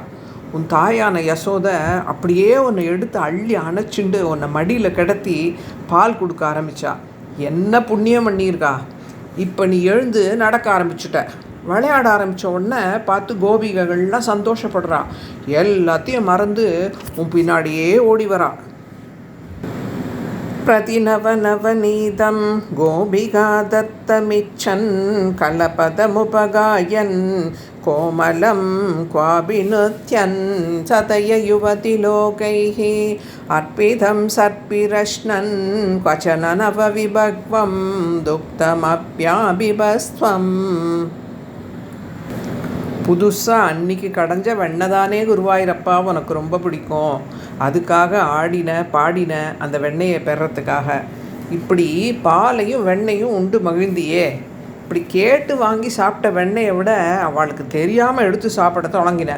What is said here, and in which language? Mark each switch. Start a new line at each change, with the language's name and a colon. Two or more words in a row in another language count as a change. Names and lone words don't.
Tamil: உன் தாயான யசோதை அப்படியே உன்னை எடுத்து அள்ளி அணைச்சிண்டு உன்னை மடியில் கிடத்தி பால் கொடுக்க ஆரம்பித்தா. என்ன புண்ணியம் பண்ணியிருக்கா. இப்போ நீ எழுந்து நடக்க ஆரம்பிச்சுட்ட. விளையாட ஆரம்பித்த உடனே பார்த்து கோபிகைகள்லாம் சந்தோஷப்படுறா. எல்லாத்தையும் மறந்து உன் பின்னாடியே ஓடி வரா.
Sanskrit: प्रतिनवनवनीतं गोपिका दत्तमिच्छन् कलपदमुपगायन् कोमलं क्वाभिनृत्यन् सतययुवतिलोकैः अर्पितं सर्पिरश्नन् क्वचन नवविभग्वं दुग्धमप्याबिभस्त्वम्.
Tamil: புதுசாக அன்னைக்கு கடைஞ்ச வெண்ணெய் தானே குருவாயிரப்பா உனக்கு ரொம்ப பிடிக்கும். அதுக்காக ஆடின பாடின அந்த வெண்ணெயை பெறத்துக்காக இப்படி பாலையும் வெண்ணெயும் உண்டு மகிழ்ந்தியே. இப்படி கேட்டு வாங்கி சாப்பிட்ட வெண்ணெயை விட அவளுக்கு தெரியாமல் எடுத்து சாப்பிட தொடங்கினேன்.